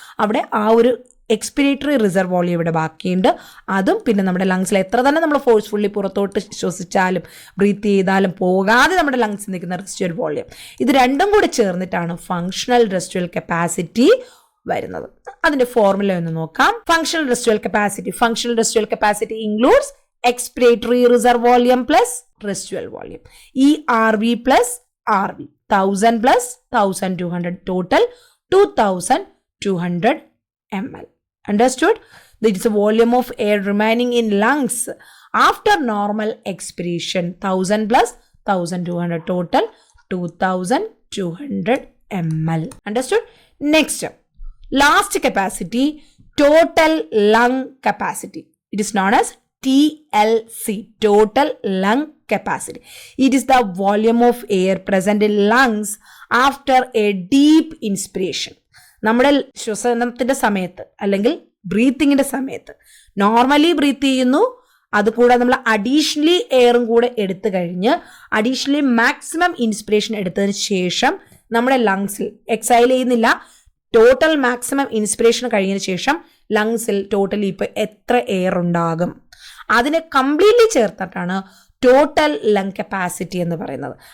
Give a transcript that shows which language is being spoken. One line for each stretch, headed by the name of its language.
Malayalam: അവിടെ ആ ഒരു എക്സ്പിരേറ്ററി റിസർവ് വോള്യൂം ഇവിടെ ബാക്കിയുണ്ട്. അതും പിന്നെ നമ്മുടെ ലങ്സിൽ എത്ര തന്നെ നമ്മൾ ഫോഴ്സ്ഫുള്ളി പുറത്തോട്ട് ശ്വസിച്ചാലും ബ്രീത്ത് ചെയ്താലും പോകാതെ നമ്മുടെ ലങ്സിൽ നിൽക്കുന്ന റെസിഡ്യുവൽ വോള്യൂം, ഇത് രണ്ടും കൂടി ചേർന്നിട്ടാണ് ഫങ്ഷണൽ റെസിഡ്യുവൽ കപ്പാസിറ്റി വരുന്നത്. അതിന്റെ ഫോർമുല ഒന്ന് നോക്കാം.
English: Functional residual capacity includes expiratory reserve volume plus residual volume, ERV plus RV, 1000 plus 1200, total 2200 ml. Understood? That is the volume of air remaining in lungs after normal expiration. 1000 plus 1200, total 2200 ml. Understood? Next, last capacity, total lung capacity. It is known as TLC, total lung capacity. It is the volume of air present in lungs after a deep inspiration.
Malayalam: നമ്മുടെ ശ്വസനത്തിന്റെ സമയത്ത് അല്ലെങ്കിൽ ബ്രീത്തിങ്ങിന്റെ സമയത്ത് normally breath ചെയ്യുന്നു, അതുകൂടാതെ നമ്മൾ additionally എയറും കൂടെ എടുത്തു കഴിഞ്ഞ് അഡീഷണലി മാക്സിമം ഇൻസ്പിറേഷൻ എടുത്തതിന് ശേഷം നമ്മുടെ ലങ്സിൽ എക്സൈൽ ചെയ്യുന്നില്ല, ടോട്ടൽ മാക്സിമം ഇൻസ്പിറേഷൻ കഴിഞ്ഞതിന് ശേഷം ലങ്സിൽ ടോട്ടലി ഇപ്പോൾ എത്ര എയർ ഉണ്ടാകും, അതിനെ കംപ്ലീറ്റ്ലി ചേർത്തിട്ടാണ് ടോട്ടൽ ലങ് കപ്പാസിറ്റി എന്ന് പറയുന്നത്.